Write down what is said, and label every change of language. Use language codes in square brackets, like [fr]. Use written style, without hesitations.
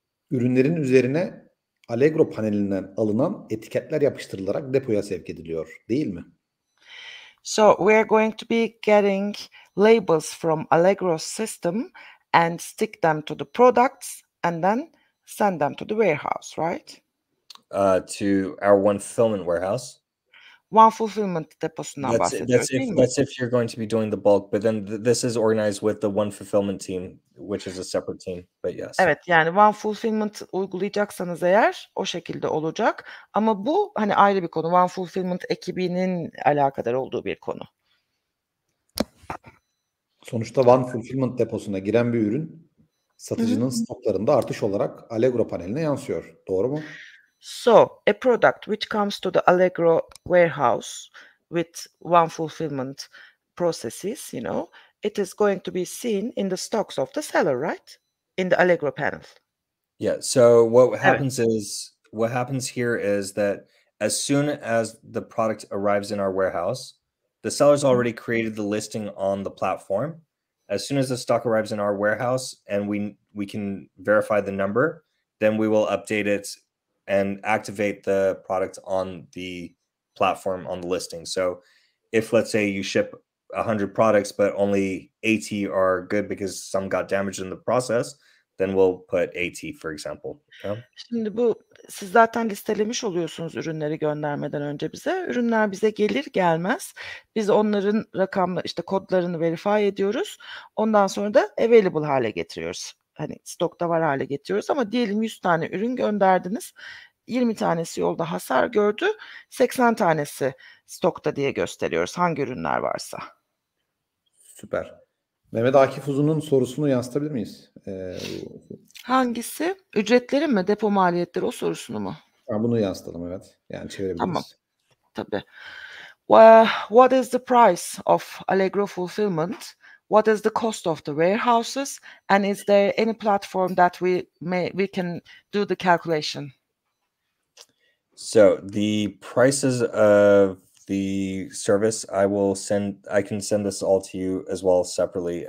[tr] Ürünlerin üzerine Allegro panelinden alınan etiketler yapıştırılarak depoya sevk ediliyor. Değil mi? [en] So we are going to be getting labels from Allegro's system and stick them to the products and then send them to the warehouse, right? To our one fulfillment warehouse. [tr] One fulfillment deposundan bahsediyoruz değil mi? [en] That's if you're going to be doing the bulk, but then this is organized with the one fulfillment team, which is a separate team, but yes. [tr] Evet, yani one fulfillment uygulayacaksanız eğer o şekilde olacak ama bu ayrı bir konu. One fulfillment ekibinin alakadar olduğu bir konu. Sonuçta one fulfillment deposuna giren bir ürün satıcının stoklarında artış olarak Allegro paneline yansıyor. Doğru mu? [en] So, a product which comes to the Allegro warehouse with one fulfillment processes, it is going to be seen in the stocks of the seller, right? In the Allegro panel. Yeah. So what happens here is that as soon as the product arrives in our warehouse, the seller's already created the listing on the platform. As soon as the stock arrives in our warehouse and we can verify the number, then we will update it and activate the product on the platform on the listing. So if, let's say, you ship 100 products, but only 80 are good because some got damaged in the process, then we'll put 80, for example. [tr] Şimdi bu siz zaten listelemiş oluyorsunuz ürünleri göndermeden önce bize. Ürünler bize gelir gelmez biz onların işte kodlarını verify ediyoruz. Ondan sonra da available hale getiriyoruz. Hani stokta var hale getiriyoruz ama diyelim 100 tane ürün gönderdiniz. 20 tanesi yolda hasar gördü. 80 tanesi stokta diye gösteriyoruz hangi ürünler varsa. Süper. Mehmet Akif Uzun'un sorusunu yansıtabilir miyiz? Hangisi? Ücretleri mi? Depo maliyetleri o sorusunu mu? Bunu yansıtalım, evet. Yani çevirebiliriz. Tamam. Tabii. [en] What is the price of Allegro fulfillment? What is the cost of the warehouses? And is there any platform that we can do the calculation? So the prices of the service, I can send this all to you as well separately.